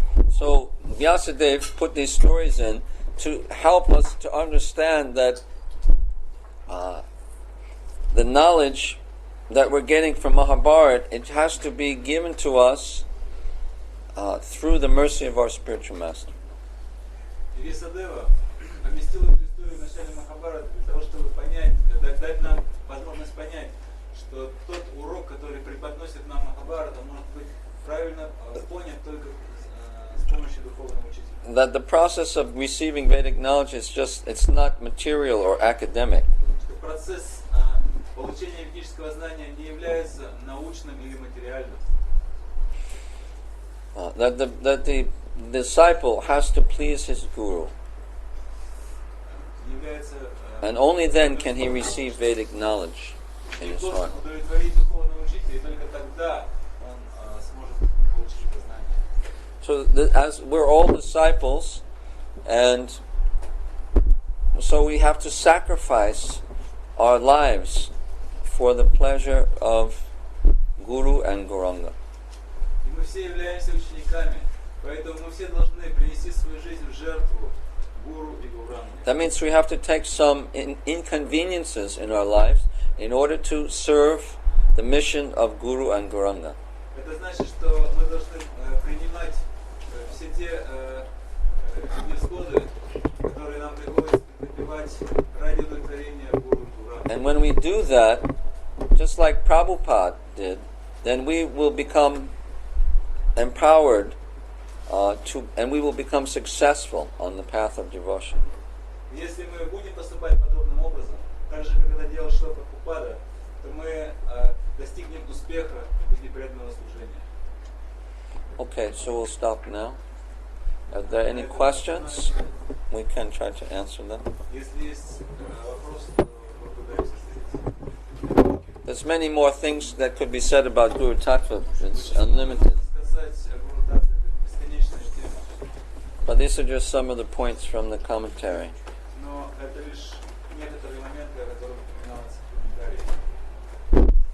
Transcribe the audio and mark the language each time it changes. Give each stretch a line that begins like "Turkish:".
English: So Vyasadeva put these stories in to help us to understand that the knowledge that we're getting from Mahabharata, it has to be given to us through the mercy of our spiritual master.
Russian: И Вьясадева поместил эту историю в начале Махабхараты для того, чтобы понять, дать нам возможность понять, что тот урок, который преподносит нам Махабхарата, может быть правильно понят только с помощью духовного учителя.
English: That the process of receiving Vedic knowledge is just, it's not material or academic.
Russian: Что процесс получения ведического знания не является научным или материальным.
English: That disciple has to please his guru,
Russian: является
English: and only then can he receive Vedic knowledge in his
Russian: должен
English: heart.
Russian: удовлетворить духовного учителя, и только тогда он сможет получить это знание.
English: So, as we're all disciples, and so we have to sacrifice our lives for the pleasure of Guru and Gauranga.
Russian: И мы все являемся учениками, поэтому мы все должны принести свою жизнь в жертву Гуру и Гауранге.
English: That means we have to take some inconveniences in our lives in order to serve the mission of Guru and Gauranga.
Russian: Это значит, что мы должны принимать все те невзгоды, которые нам приходится претерпевать ради удовлетворения Гуру и Гауранги.
English: And when we do that, just like Prabhupada did, then we will become empowered and we will become successful on the path of devotion.
Russian: Если мы будем поступать подобным образом, так же, как это делал Шрила Прабхупада, то мы достигнем успеха в пути преданного служения.
English: Okay, so we'll stop now. Are there any questions? We can try to answer them.
Russian: Если есть вопрос, то попытаемся ответить.
English: There's many more things that could be said about Guru Tattva. It's unlimited.
Russian: Сказать о Гуру Татве — это бесконечная тема.
English: But these are just some of the points from the commentary.
Russian: Но это лишь некоторые моменты, о которых упоминалось в комментарии.